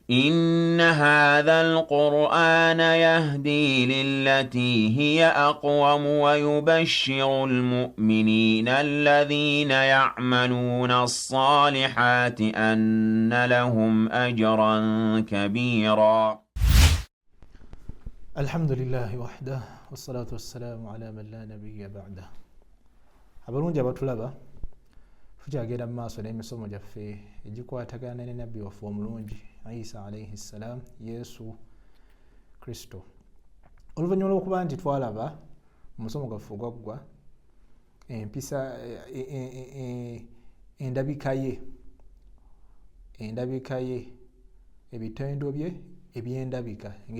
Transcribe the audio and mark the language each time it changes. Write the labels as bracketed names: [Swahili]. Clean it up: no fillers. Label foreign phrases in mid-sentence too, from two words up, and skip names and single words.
[Arabic] إن هذا القرآن يهدي للتي هي أقوم ويبشر المؤمنين الذين يعملون الصالحات أن لهم أجرا كبيرا. الحمد لله وحده والصلاة والسلام على من لا نبي بعده. [Ganda] abalungi abatulaba tukyagenda mu maaso n'emisomo gyaffe egikwatagana ne nabbi waffe omulungi Isa [Arabic] عليه السلام, [Ganda] Yesu Kristo. Oluvannyuma lw'okuba nti twalaba mu musomo gwaffe ogwaggwa empisa endabika ye ebitendo bye ebyendabika engeri